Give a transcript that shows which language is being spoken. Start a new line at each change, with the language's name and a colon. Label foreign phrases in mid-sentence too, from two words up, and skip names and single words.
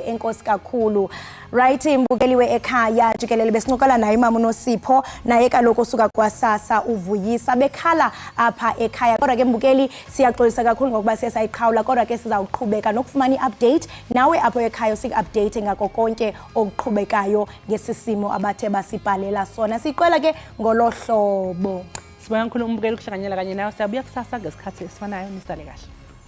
Xhosa: Enkosi kakhulu. Right, imbukeliwe ekhaya Jikelele besinqokala naye Nosipho naye kaloku osuka kwaSASSA uvuyisa bekhala apha ekhaya. Kodwa ke mbukeli siyaxolisa kakhulu ngokuba siyayiqhawula, kodwa ke sizawuqhubeka nokufumana i-update nawe apho ekhaya sik-update ngako konke okuqhubekayo ngesisimo abathe basibhalela sona. Siqwela ke ngolohlobo.
Zulu: Sibonga kakhulu umbukeli ukuhlanganyela kanye nawe. Siyabuya kusasa ngesikhathi esifanayo. Nisale kahle.